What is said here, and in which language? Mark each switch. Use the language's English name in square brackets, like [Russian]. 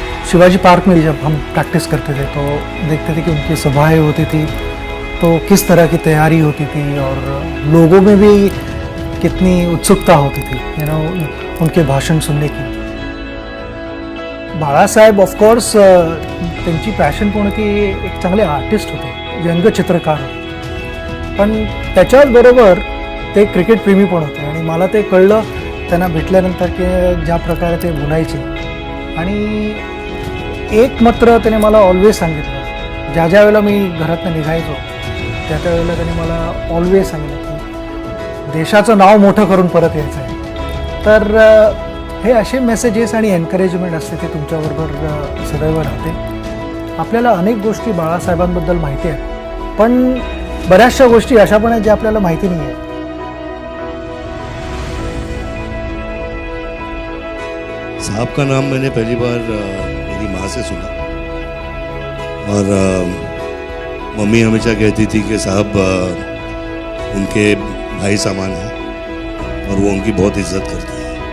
[Hindi] Shivaji park में जब हम प्रैक्टिस करते थे तो देखते थे कि उनकी सभाएं होती थी तो किस तरह की तैयारी होती थी और लोगों में भी कितनी उत्सुकता होती थी उनके भाषण सुनने की. [Marathi] बाळासाहेब ऑफकोर्स त्यांची पॅशन पण की एक चांगले आर्टिस्ट होते, व्यंगचित्रकार होते, पण त्याच्याच बरोबर ते क्रिकेट प्रेमी पण होते. आणि मला ते कळलं त्यांना भेटल्यानंतर की ज्या प्रकारे ते बोलायचे. आणि एक मात्र त्याने मला ऑलवेज सांगितलं, ज्या वेळेला मी घरातनं निघायचो त्या वेळेला त्याने मला ऑलवेज सांगितलं की देशाचं नाव मोठं करून परत यायचं आहे. तर हे असे मेसेजेस आणि एनकरेजमेंट असते ते तुमच्याबरोबर सदैव राहते. आपल्याला अनेक गोष्टी बाळासाहेबांबद्दल माहिती आहेत, पण बऱ्याचशा गोष्टी अशा पण आहेत ज्या आपल्याला माहिती नाही आहेत. [Hindi] साहब का नाम मैंने पहली बार मेरी माँ से सुना और मम्मी हमेशा कहती थी कि साहब उनके भाई समान हैं और वो उनकी बहुत इज्जत करते हैं.